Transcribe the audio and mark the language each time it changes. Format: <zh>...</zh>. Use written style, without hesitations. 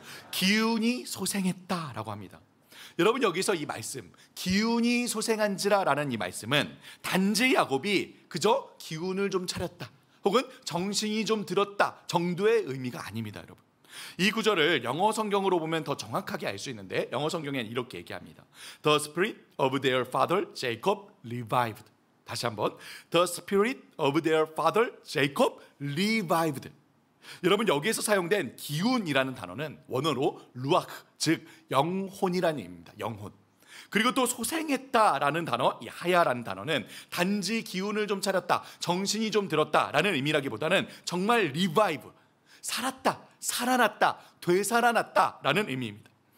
<ko>기운이 소생했다라고 합니다. 여러분, 여기서 이 말씀, 기운이 소생한지라라는 이 말씀은 단지 야곱이 그저 기운을 좀 차렸다 혹은 정신이 좀 들었다 정도의 의미가 아닙니다. 여러분, 이 구절을 영어 성경으로 보면 더 정확하게 알 수 있는데 영어 성경에는 이렇게 얘기합니다.</ko> <en>The spirit of their father Jacob revived.</en> <ko>다시 한번,</ko> <en>The spirit of their father Jacob revived.</en> <ko>여러분, 여기에서 사용된 기운이라는 단어는 원어로 루아흐, 즉 영혼이라는 의미입니다. 영혼. 그리고 또 소생했다라는 단어, 이 하야라는 단어는 단지 기운을 좀 차렸다, 정신이 좀 들었다라는 의미라기보다는 정말 리바이브, 살았다, 살아났다, 되살아났다라는 의미입니다.</ko>